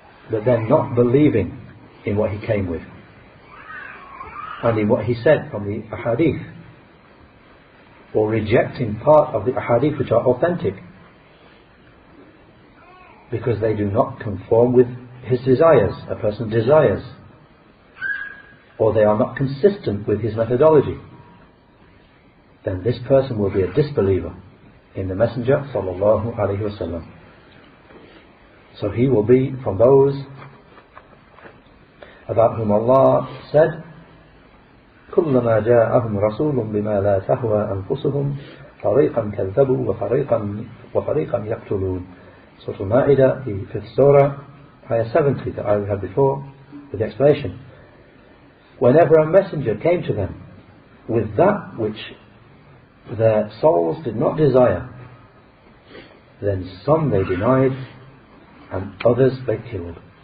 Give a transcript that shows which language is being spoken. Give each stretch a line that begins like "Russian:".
English: but then not believing in what he came with and in what he said from the ahadith, or rejecting part of the ahadith which are authentic because they do not conform with his desires, a person's desires, or they are not consistent with his methodology, then this person will be a disbeliever in the Messenger sallallahu alaihi wasallam. So he will be from those about whom Allah said,
Arabic: كلما جاءهم رسول بما لا تهوى أنفسهم فريقا كذبوا وفريقا يقتلون.
English: Surah Al-Ma'idah, the 5th Surah, Ayah 70, that I had before, with the explanation. Whenever a messenger came to them with that which their souls did not desire, then some they denied and others they killed.